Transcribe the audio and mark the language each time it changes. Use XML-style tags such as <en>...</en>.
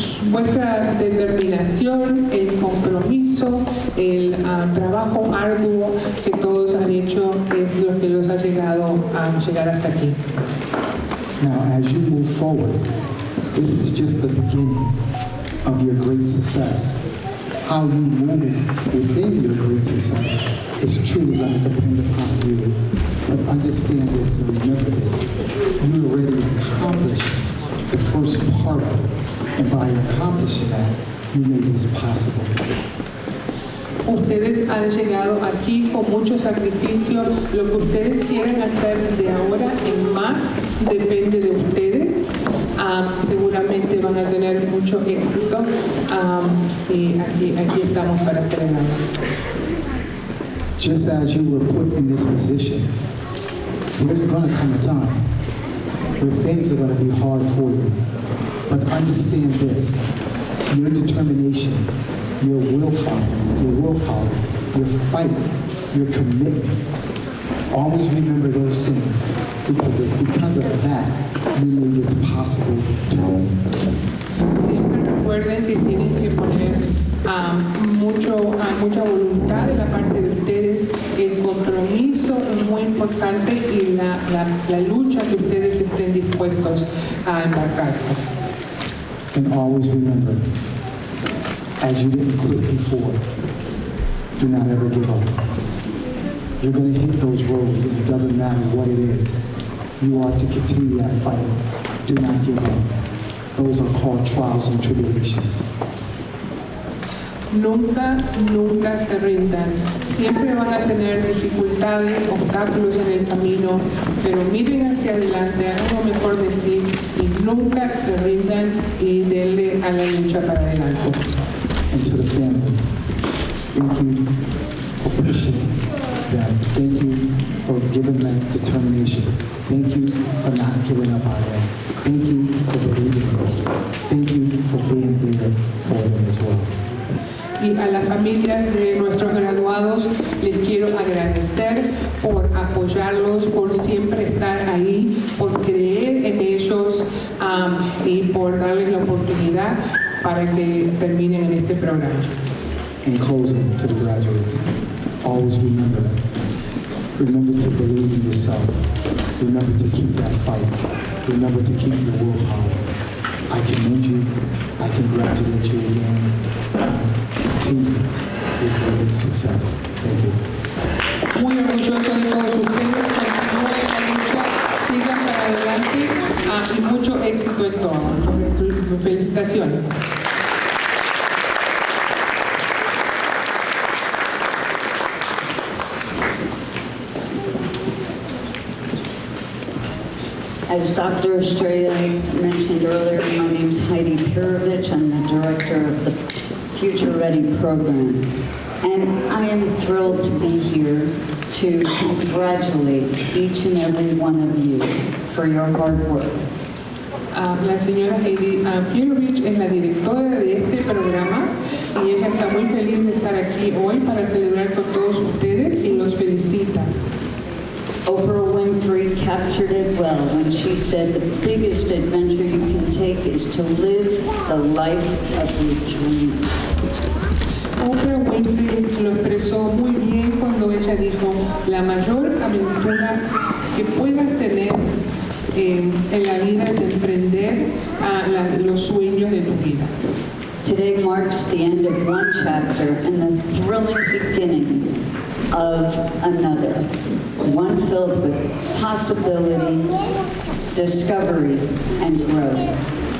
<es>Vuestra determinación, el compromiso, el trabajo arduo que todos han hecho es lo que los ha llegado a llegar hasta aquí.</es> <en>Now, as you move forward, this is just the beginning of your great success. How you move within your great success is truly going to depend upon you. But understand this and remember this. You already accomplished the first part of it. And by accomplishing that, you made this possible.</en> <es>Ustedes han llegado aquí con mucho sacrificio. Lo que ustedes quieren hacer de ahora en más depende de ustedes. Seguramente van a tener mucho éxito y aquí estamos para celebrar.</es> <en>Just as you were put in this position, there's going to come a time where things are going to be hard for you. But understand this, your determination, your willpower, your fight, your commitment. Always remember those things, because it's because of that you made this possible today.</en> <es>Siempre recuerden que tienen que poner mucha voluntad de la parte de ustedes, el compromiso es muy importante y la lucha que ustedes estén dispuestos a embarcarse.</es> <en>And always remember, as you didn't quit before, do not ever give up. You're going to hit those roads, and it doesn't matter what it is. You are to continue that fight. Do not give up. Those are called trials and tribulations.</en> <es>Nunca se rindan. Siempre van a tener dificultades, obstáculos en el camino, pero miren hacia adelante, hagan lo mejor de sí y nunca se rindan y denle a la lucha para adelante.</es> <en>And to the families, thank you for pushing them. Thank you for giving that determination. Thank you for not giving up on them. Thank you for believing in them. Thank you for being there for them as well.</en> <es>Y a las familias de nuestros graduados les quiero agradecer por apoyarlos, por siempre estar ahí, por creer en ellos y por darles la oportunidad para que terminen en este programa.</es> <en>In closing, to the graduates, always remember to believe in yourself. Remember to keep that fight. Remember to keep your willpower. I commend you. I congratulate you again. Continue with great success. Thank you.</en> <es>Muy orgulloso de todos ustedes, continúen la lucha, sigan para adelante y mucho éxito en todo. Felicitaciones.</es> <en>As Dr. Estrella mentioned earlier, my name is Heidi Pirovich. I'm the director of the Future Ready program. And I am thrilled to be here to congratulate each and every one of you for your hard work.</en> <es>La señora Heidi Pirovich es la directora de este programa y ella está muy feliz de estar aquí hoy para celebrar con todos ustedes y los felicita.</es> <en>Oprah Winfrey captured it well when she said the biggest adventure you can take is to live the life of your dreams.</en> <es>Oprah Winfrey lo expresó muy bien cuando ella dijo, la mayor aventura que puedas tener en la vida es emprender los sueños de tu vida.</es> <en>Today marks the end of one chapter and the thrilling beginning of another, one filled with possibility, discovery, and growth.</en>